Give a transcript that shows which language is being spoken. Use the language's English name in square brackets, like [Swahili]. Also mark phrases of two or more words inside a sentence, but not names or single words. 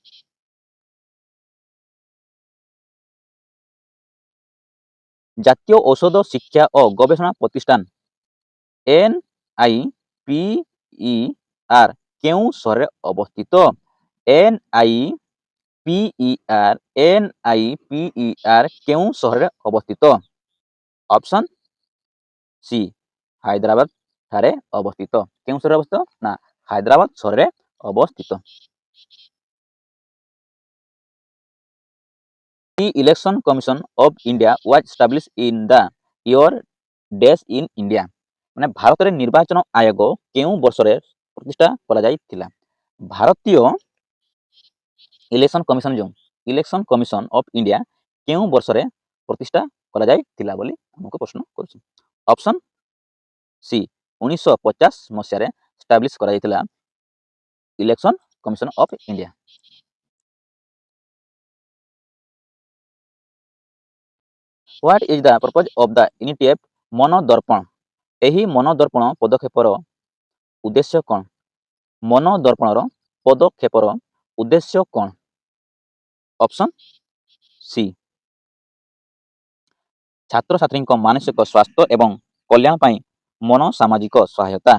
[Odia] ଜାତୀୟ ଔଷଧ ଶିକ୍ଷା ଓ ଗବେଷଣା ପ୍ରତିଷ୍ଠାନ NIPER କେଉଁ ସହରରେ ଅବସ୍ଥିତ? NIPER କେଉଁ ସହରରେ ଅବସ୍ଥିତ? [English] option C [Odia] ହାଇଦ୍ରାବାଦ ଠାରେ ଅବସ୍ଥିତ। କେଉଁ ସହରରେ ଅବସ୍ଥିତ? ନା ହାଇଦ୍ରାବାଦ ସହରରେ ଅବସ୍ଥିତ। [English] The Election Commission of India was established in the year dash in India. [Odia] ମାନେ ଭାରତରେ ନିର୍ବାଚନ ଆୟୋଗ କେଉଁ ବର୍ଷରେ ପ୍ରତିଷ୍ଠା କରାଯାଇଥିଲା? ଭାରତୀୟ ଇଲେକ୍ସନ କମିଶନ ଯେଉଁ ଇଲେକ୍ସନ କମିଶନ ଅଫ ଇଣ୍ଡିଆ କେଉଁ ବର୍ଷରେ ପ୍ରତିଷ୍ଠା କରାଯାଇଥିଲା ବୋଲି ଆମକୁ ପ୍ରଶ୍ନ କରୁଛି। [English] option C [Odia] 1950 ମସିହାରେ establish କରାଯାଇଥିଲା ଇଲେକ୍ସନ କମିଶନ ଅଫ ଇଣ୍ଡିଆ। [English] What is the purpose of the initiative ମନୋଦର୍ପଣ? [Odia] ଏହି ମନୋଦର୍ପଣ ପଦକ୍ଷେପର ଉଦ୍ଦେଶ୍ୟ କ'ଣ? ମନୋଦର୍ପଣର ପଦକ୍ଷେପର ଉଦ୍ଦେଶ୍ୟ କ'ଣ? [English] option C [Odia] ଛାତ୍ରଛାତ୍ରୀଙ୍କ ମାନସିକ ସ୍ୱାସ୍ଥ୍ୟ ଏବଂ କଲ୍ୟାଣ ପାଇଁ ମନୋସାମାଜିକ ସହାୟତା।